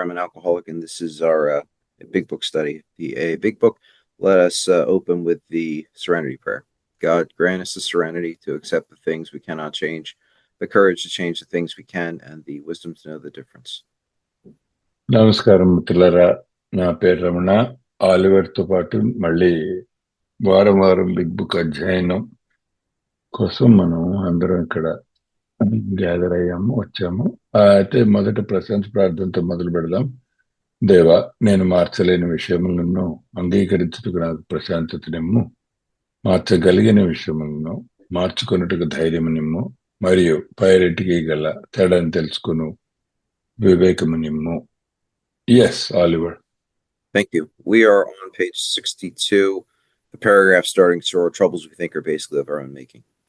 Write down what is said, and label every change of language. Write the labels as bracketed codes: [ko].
[en] I'm an alcoholic, and this is our Big Book study. The Big Book. Let us open with the Serenity Prayer. God, grant us the serenity to accept the things we cannot change, the courage to change the things we can, and the wisdom to know the difference. [te] నమస్కారం మిత్రులారా. నా పేరు రమణ. ఆలివర్తో పాటు మళ్ళీ వారం వారం big book అధ్యయనం కోసం మనం అందరం ఇక్కడ గ్యాదర్ అయ్యాము, వచ్చాము. అయితే మొదట ప్రశాంత్ ప్రార్థనతో మొదలు పెడదాం. దేవా, నేను మార్చలేని విషయములను అంగీకరించుటకు నాకు ప్రశాంతతనిమ్ము, మార్చగలిగిన విషయములను మార్చుకొనుటకు ధైర్యము నిమ్ము, మరియు పైరెంటికి గల తేడాన్ని తెలుసుకును వివేకము నిమ్ము. [en] Yes, Oliver. Thank you. We are on page 62, the paragraph starting, so our troubles we think are basically of our own making.